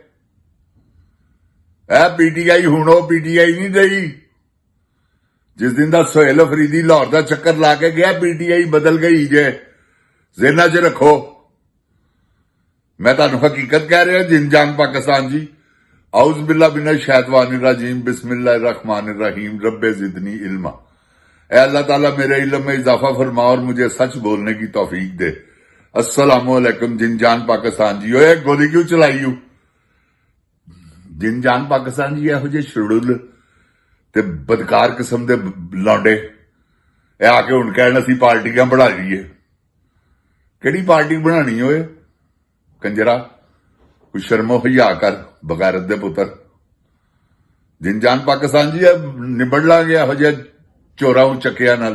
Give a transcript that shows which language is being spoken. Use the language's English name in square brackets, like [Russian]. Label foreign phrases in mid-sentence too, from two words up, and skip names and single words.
[Punjabi] ਇਹ ਪੀਟੀਆਈ ਹੁਣ ਉਹ ਪੀਟੀਆਈ ਨਹੀਂ ਰਹੀ ਜਿਸ ਦਿਨ ਦਾ ਸੁਹੇਲ ਅਫਰੀਦੀ ਲਾਹੌਰ ਦਾ ਚੱਕਰ ਲਾ ਕੇ ਗਿਆ। ਪੀਟੀਆਈ ਬਦਲ ਗਈ ਜੇ, ਜ਼ਿਹਨਾਂ 'ਚ ਰੱਖੋ। ਮੈਂ ਤੁਹਾਨੂੰ ਹਕੀਕਤ ਕਹਿ ਰਿਹਾ। [Arabic] ਜਿੰਜਾਨ ਪਾਕਿਸਤਾਨ ਜੀ, ਆਉਜ਼ ਬਿल्ला من الشيطان الرجيم، بسم الله الرحمن الرحيم، رب زدني علما. [Urdu] اے اللہ تعالیٰ میرے علم میں اضافہ فرما اور مجھے سچ بولنے کی توفیق دے. السلام علیکم جنجان پاکستان جی. اوئے گولی کیوں چلائی ہوں? [Punjabi] जिनजान पाकिस्तान जी ਇਹੋ ਜਿਹੇ ਸ਼ੁੜੁਲ ਤੇ ਬਦਕਾਰ ਕਿਸਮ ਦੇ ਲੌਂਡੇ ਇਹ ਆ ਕੇ ਹੁਣ ਕਹਿਣ ਅਸੀਂ ਪਾਰਟੀਆਂ ਬਣਾ ਲਈਏ। ਕਿਹੜੀ ਪਾਰਟੀ ਬਣਾਣੀ ਓਏ ਕੰਜਰਾ? ਕੋਈ ਸ਼ਰਮੋ ਹਿਆ ਕਰ ਬਗੈਰਤ ਦੇ ਪੁੱਤਰ। ਜਿਨਜਾਨ ਪਾਕਿਸਤਾਨ ਜੀ ਨਿਬੜ ਲਾਂਗੇ ਇਹੋ ਜਿਹੇ ਚੋਰਾਂ ਨੂੰ ਚੱਕਿਆ ਨਾਲ।